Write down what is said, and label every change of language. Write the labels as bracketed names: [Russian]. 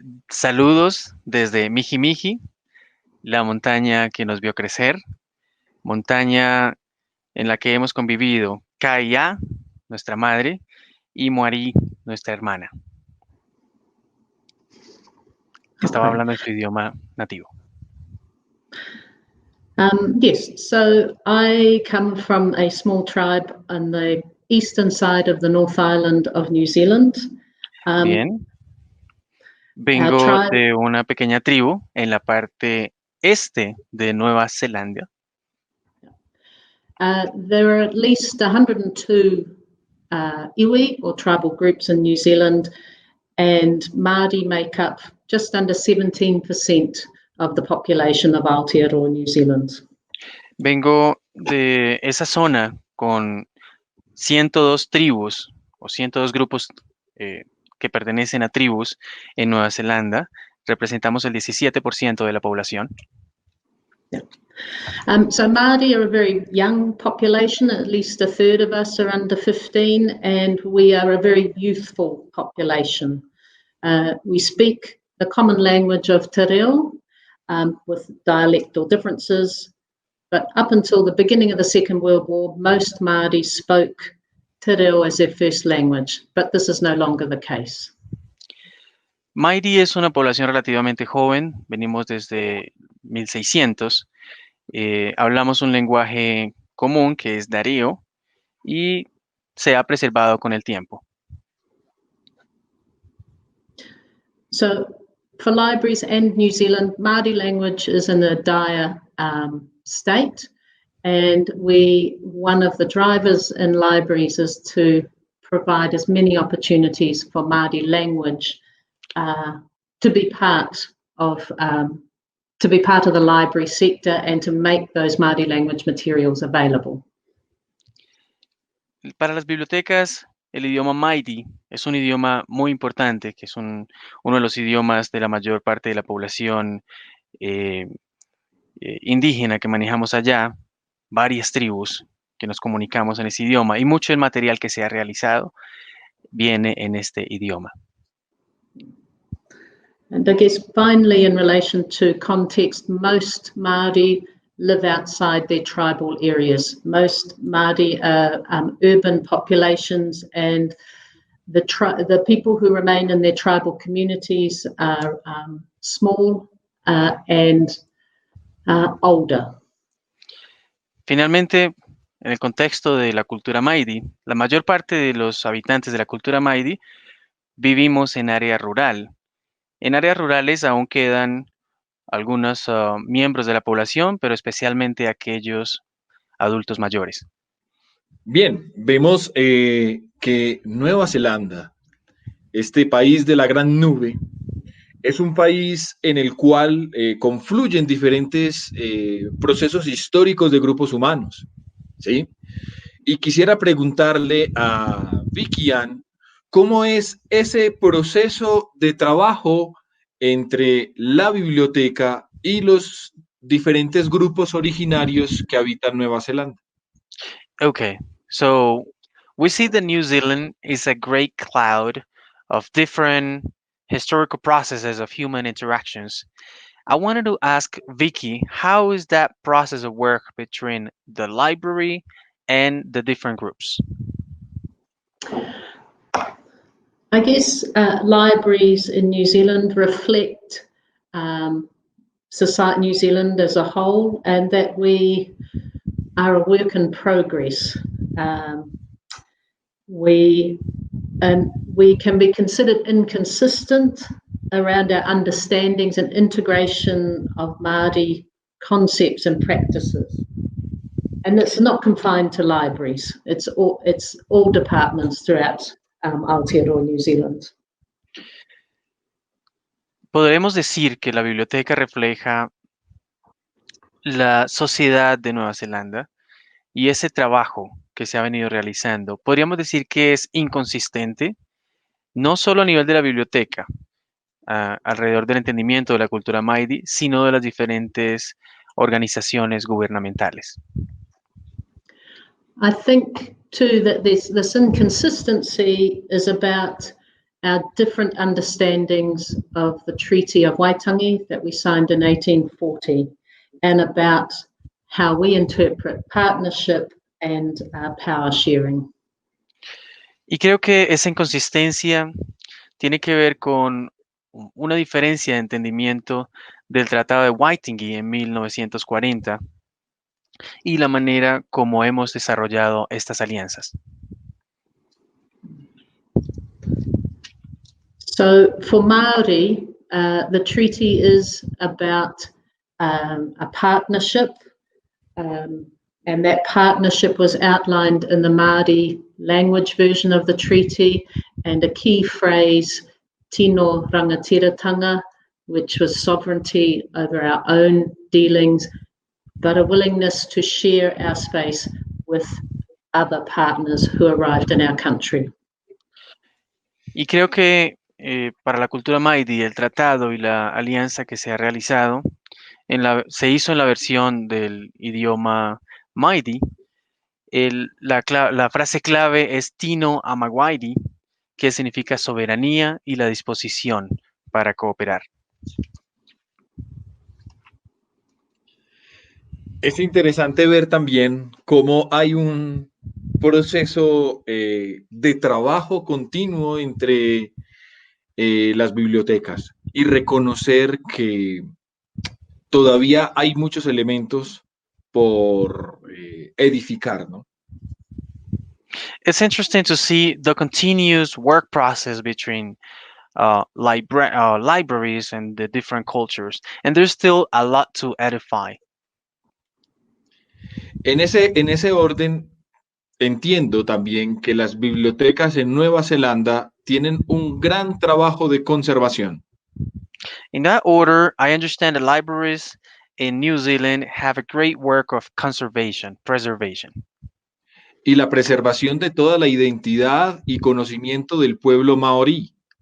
[Spanish] Saludos desde Mihi, la montaña que nos vio crecer, montaña en la que hemos convivido Kaya, nuestra madre, y Moari, nuestra hermana, que estaba [English] Okay. [Spanish] hablando en su idioma nativo. [English] Yes, so I come from a small tribe on the eastern side of the North Island of New Zealand. [Spanish] Bien. [English] Our [Spanish] Vengo [English] tribe, [Spanish] de una pequeña tribu en la parte este de Nueva Zelanda. [English] there are at least 102 iwi or tribal groups in New Zealand, and Māori make up just under 17% of the population of Aotearoa, New Zealand. [Spanish] Vengo de esa zona con 102 tribus o 102 grupos que pertenecen a tribus en Nueva Zelanda. Representamos el 17% de la población. [English] So Māori are a very young population, at least a third of us are under 15, and we are a very youthful population. We speak the common language of Te Reo with dialectal differences, but up until the beginning of the Second World War, most Māori spoke Te Reo as their first language, but this is no longer the case. [Spanish] Māori es una población relativamente joven, venimos desde 1600. Hablamos un lenguaje común que es Dareo y se ha preservado con el tiempo. [English] So for libraries and New Zealand, Māori language is in a dire state, and one of the drivers in libraries is to provide as many opportunities for Māori language to be part of the library sector and to make those Māori language materials available. [Spanish] Para las bibliotecas, el idioma Māori es un idioma muy importante, que es uno de los idiomas de la mayor parte de la población indígena que manejamos allá, varias tribus que nos comunicamos en ese idioma y mucho del material que se ha realizado viene en este idioma. [English] And I guess finally, in relation to context, most Māori live outside their tribal areas. Most Māori are urban populations, and the people who remain in their tribal communities are small and older. [Spanish] Finalmente, en el contexto de la cultura Māori, la mayor parte de los habitantes de la cultura Māori vivimos en área rural. En áreas rurales aún quedan algunos miembros de la población, pero especialmente aquellos adultos mayores. Bien, vemos que Nueva Zelanda, este país de la gran nube, es un país en el cual confluyen diferentes procesos históricos de grupos humanos, ¿sí? Y quisiera preguntarle a Vicky Ann, ¿cómo es ese proceso de trabajo entre la biblioteca y los diferentes grupos originarios que habitan Nueva Zelanda? [English] Okay, so we see that New Zealand is a great cloud of different historical processes of human interactions. I wanted to ask Vicky, how is that process of work between the library and the different groups? I guess libraries in New Zealand reflect society, New Zealand as a whole, and that we are a work in progress. We can be considered inconsistent around our understandings and integration of Māori concepts and practices. And it's not confined to libraries. It's all departments throughout Aotearoa, New Zealand. [Spanish] Podremos decir que la biblioteca refleja la sociedad de Nueva Zelanda y ese trabajo que se ha venido realizando. Podríamos decir que es inconsistente, no solo a nivel de la biblioteca, alrededor del entendimiento de la cultura Māori, sino de las diferentes organizaciones gubernamentales. [English] I think too that this inconsistency is about our different understandings of the Treaty of Waitangi that we signed in 1840, and about how we interpret partnership and power sharing. [Spanish] Y creo que esa inconsistencia tiene que ver con una diferencia de entendimiento del Tratado de Waitangi en 1940 y la manera como hemos desarrollado estas alianzas. [English] So for Maori, the treaty is about a partnership, and that partnership was outlined in the Māori language version of the treaty, and a key phrase, tino rangatiratanga, which was sovereignty over our own dealings, but a willingness to share our space with other partners who arrived in our country. [Spanish] Y creo que para la cultura Māori, el tratado y la alianza que se ha realizado se hizo en la versión del idioma Māori. La frase clave es Tino Amawairi, que significa soberanía y la disposición para cooperar. Es interesante ver también cómo hay un proceso de trabajo continuo entre las bibliotecas y reconocer que todavía hay muchos elementos por edificar, ¿no? [English] It's interesting to see the continuous work process between libraries and the different cultures, and there's still a lot to edify. [Spanish] En ese orden, entiendo también que las bibliotecas en Nueva Zelanda tienen un gran trabajo de conservación. [English] In that order, I understand the libraries in New Zealand have a great work of preservation. [Spanish] Y la preservación de toda la identidad y conocimiento del pueblo maorí.